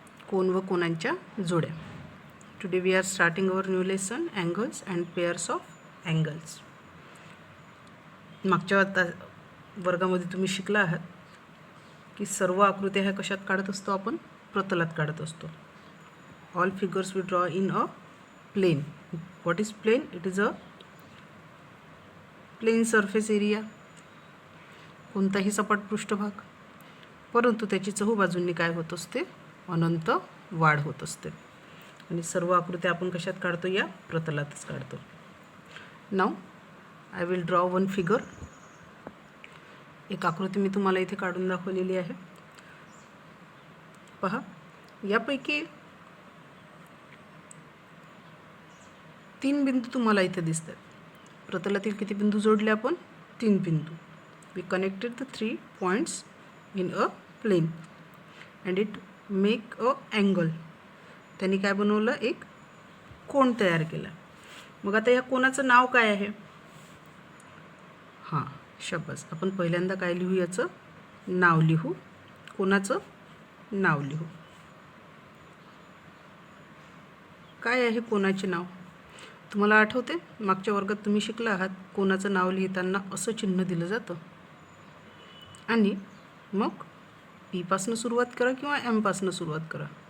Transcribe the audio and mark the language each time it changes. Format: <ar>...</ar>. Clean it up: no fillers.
<mr>कोन व कोनांच्या जोड्या.</mr> <en>Today we are starting our new lesson angles and pairs of angles.</en> <mr>मागच्या वर्गामध्ये तुम्ही शिकला आहात की सर्व आकृत्या ह्या कशात काढत असतो आपण? प्रतलात काढत असतो.</mr> <en>All figures we draw in a plane. What is plane? It is a plane surface area.</en> <mr>कोणताही सपाट पृष्ठभाग, परंतु त्याची चहूबाजूंनी काय होत असते? अनंत वाढ होत असते. आणि सर्व आकृत्या आपण कशात काढतो? या प्रतलातच काढतो.</mr> <en>Now I will draw one figure.</en> <mr>एक आकृती मी तुम्हाला इथे काढून दाखवलेली आहे. पहा, यापैकी 3 बिंदू तुम्हाला इथे दिसतात. प्रतलातील किती बिंदू जोडले आपण? 3 बिंदू.</mr> <en>We connected the 3 points in a plane and it make a angle.</en> <mr>त्यांनी काय बनवलं? एक कोन तयार केला. मग आता या कोनाचं नाव काय आहे? हां, शाबास. आपण पहिल्यांदा काय लिहू? याचं नाव लिहू. कोनाचं नाव लिहू. काय आहे कोनाचे नाव? तुम्हाला आठवते मागच्या वर्गात तुम्ही शिकला आहात कोनाचं नाव लिहिताना असं चिन्ह दिलं जातं आणि मग पी पासून सुरुवात करा किंवा एम पासून सुरुवात करा.</mr>